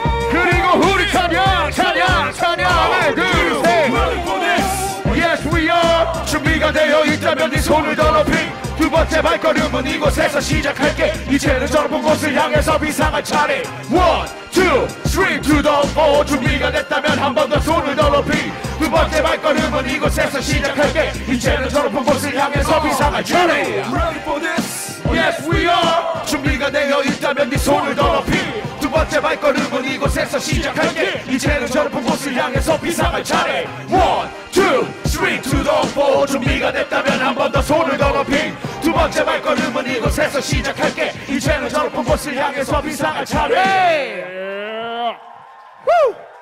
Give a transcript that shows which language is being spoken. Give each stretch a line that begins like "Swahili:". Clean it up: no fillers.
Korean: 그리고 우리 찬양을 들으세.
English: Yes we are.
Korean: 준비가 되어 있다면 네 손을 더 높이. 두 번째 발걸음은 이곳에서 시작할게. 이제는 저런 곳을 향해서 비상할 차례.
English: One, two, three to the four.
Korean: 준비가 됐다면 한 번 더 손을 더 높이. 두 번째 발걸음은 이곳에서 시작할게. 이제는 저런 곳을 향해서 비상할 차례.
English: Ready for this Yes we are.
Korean: 준비가 되어 있다면 네 손을 더 높이. 두 번째 발걸음은 이곳에서 시작할게. 이제는 저런 곳을 향해서 비상할 차례.
English: One, two, three to the four.
Korean: 준비가 됐다면 한 번 더 손을 더 높이. 두 번째 발걸음은 이곳에서 시작할게. 이제는 저런 곳을 향해서 비상할 차례. yeah. Woo!